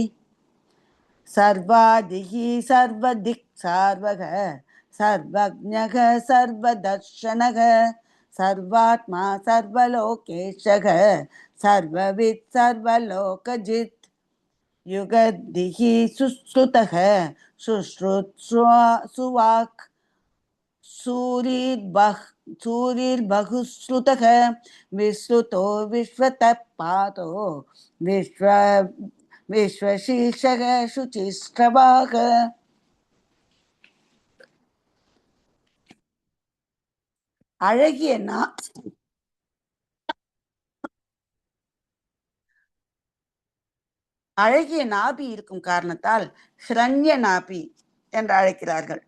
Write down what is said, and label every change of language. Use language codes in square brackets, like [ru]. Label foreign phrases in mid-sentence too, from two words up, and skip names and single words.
[sa] सर्वादिः सर्वदिक् सार्वग सर्वज्ञः सर्वदर्शनः सर्वात्मा सर्वलोकेशः सर्ववित् सर्वलोकजित् युगदिः सुश्रुतः सुश्रुत्सुवाक् सूरिर्बहुश्रुतः विश्रुतो विश्वतः पातो विश्व विश्वशीर्षக சுச்சிஷ்டவாக. [ta] அழகிய அழகிய நாபி இருக்கும் காரணத்தால் ஹிரண்ய நாபி என்று அழைக்கிறார்கள்.